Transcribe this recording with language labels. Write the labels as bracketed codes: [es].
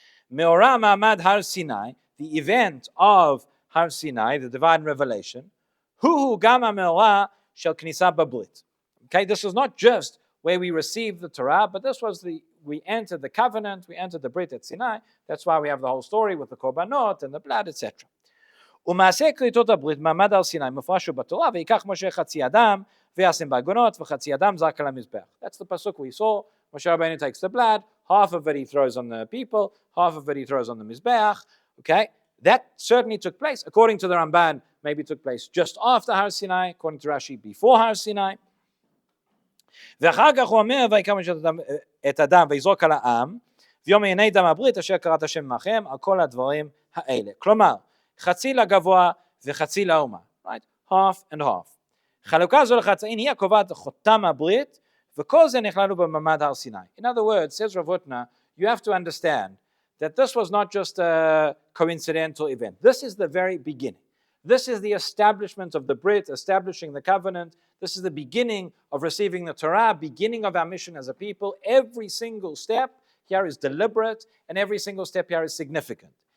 [he] Me'orah ma'amad [en] Har Sinai, the event of Har Sinai, the divine revelation. [he] Hu gama me'orah shel knisa babrit. [en] Okay, this is not just where we received the Torah, but this was we entered the covenant, we entered the Brit at Sinai. That's why we have the whole story with the korbanot and the blood, etc. [he] ומעשה כריתות הברית מעמד הר סיני מפורש בתורה ויקח משה חצי אדם וישם בעגונות וחצי אדם זרק על המזבח. [en] That's the pasuk we saw. Moshe Rabbeinu takes the blood, half of it he throws on the people, half of it he throws on the mizbeach. Okay, that certainly took place. According to the Ramban, maybe it took place just after Har Sinai. According to Rashi, before Har Sinai. [he] ואחר כך הוא אומר ויקח משה את הדם ויזרוק על העם ויאמר הנה דם הברית אשר קראת השם עמכם על כל הדברים האלה. כלומר, חצי לגבוה וחצי לאומה. [en] Right? Half and half. [he] חלוקה זו לחצאין היא הקובעת חותם הברית וכל זה נכללו במעמד הר סיני. [en] In other words, says Rav Hutner, you have to understand that this was not just a coincidental event. This is the very beginning. This is the establishment of the Brit, establishing the covenant. This is the beginning of receiving the Torah, beginning of our mission as a people. Every single step here is deliberate, and every single step here is significant.